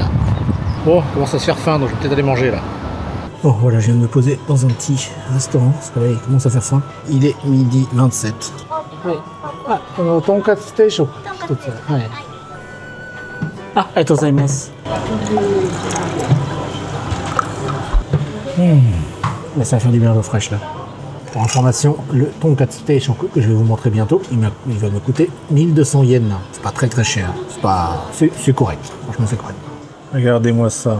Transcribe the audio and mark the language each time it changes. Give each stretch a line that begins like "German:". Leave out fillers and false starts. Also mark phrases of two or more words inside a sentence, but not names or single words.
French: Bon, commence à se faire faim, donc je vais peut-être aller manger là. Bon, voilà, je viens de me poser dans un petit restaurant, parce que là, il commence à faire faim. Il est midi 27. Ouais. Ah, tonkatsu station. Ouais.
Japanese: Ah, ありがとうございます.
French: Là, ça va faire du bien l'eau fraîche là. Pour information, le tonkatsu station que je vais vous montrer bientôt, il va me coûter 1200 yens. C'est pas très cher. C'est correct. Franchement, c'est correct. Regardez-moi ça.